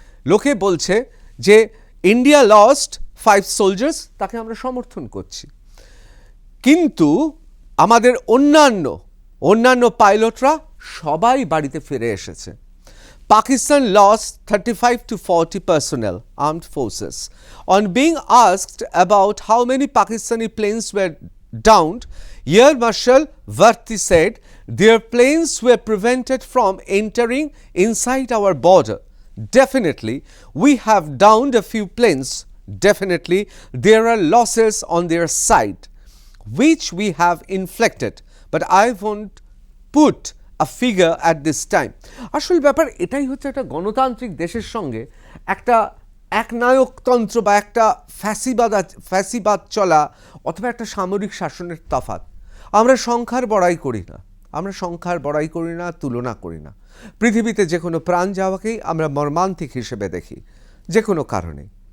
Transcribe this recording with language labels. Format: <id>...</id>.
<bn>লোকে বলছে যে</bn> <en>India lost 5 soldiers,</en> <bn>তাকে আমরা সমর্থন করছি, কিন্তু আমাদের অন্যান্য পাইলটরা সবাই বাড়িতে ফিরে এসেছে।</bn> <en>Pakistan lost 35 to 40 personnel, armed forces. On being asked about how many Pakistani planes were downed, Air Marshal Varti said their planes were prevented from entering inside our border. Definitely, we have downed a few planes. Definitely, there are losses on their side, which we have inflicted, but I won't put a figure at this time.</en> <bn>আসল ব্যাপার এটাই হচ্ছে, একটা গণতান্ত্রিক দেশের সঙ্গে একটা একনায়কতন্ত্র বা একটা ফ্যাসিবাদ চলা অথবা একটা সামরিক শাসনের তফাৎ। আমরা সংখ্যার বড়াই করি না, আমরা সংখ্যার বড়াই করি না, তুলনা করি না। পৃথিবীতে যে কোনো প্রাণ যাওয়াকেই আমরা মর্মান্তিক হিসেবে দেখি, যে কোনো কারণে।</bn>